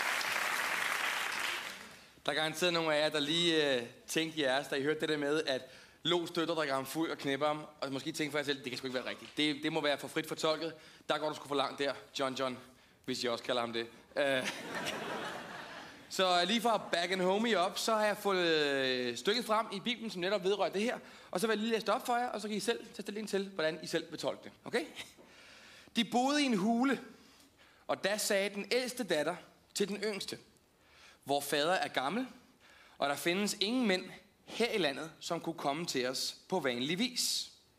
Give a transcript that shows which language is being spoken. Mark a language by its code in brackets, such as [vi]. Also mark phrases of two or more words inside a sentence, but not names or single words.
[da] Der er garanteret nogle af jer, der lige tænkte jeres, da I hørte det der med, at Lo støtter, drikker ham fuld og knæpper ham, og måske tænker for jer selv, det kan sgu ikke være rigtigt. Det må være for frit fortolket. Der går du sgu for langt der, John, hvis jeg også kalder ham det. Så lige fra back and homie op, så har jeg fået stykket frem i Bibelen, som netop vedrører det her. Og så vil jeg lige læse det op for jer, og så kan I selv tage stilling til, hvordan I selv vil tolke det. Okay? De boede i en hule, og da sagde den ældste datter til den yngste: vor fader er gammel, og der findes ingen mænd her i landet, som kunne komme til os på vanlig vis.